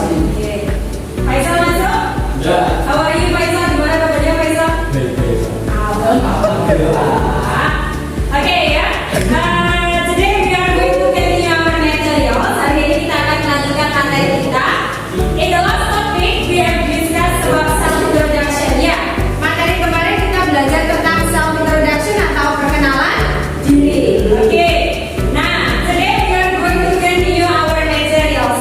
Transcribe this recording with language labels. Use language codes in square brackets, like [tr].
[en] Okay. [id] Faisal masuk? [en] How are you Faisal? [id] Gimana kabarnya Faisal? Alhamdulillah. Okay ya. [en] Today we are going to continue our materials. [id] Hari ini kita akan melanjutkan materi kita. [en] In the last topic we have discussed about self introduction. [id] Ya, materi kemarin kita belajar tentang self introduction atau perkenalan diri. Okay. [en] Nah, today we are going to continue our materials.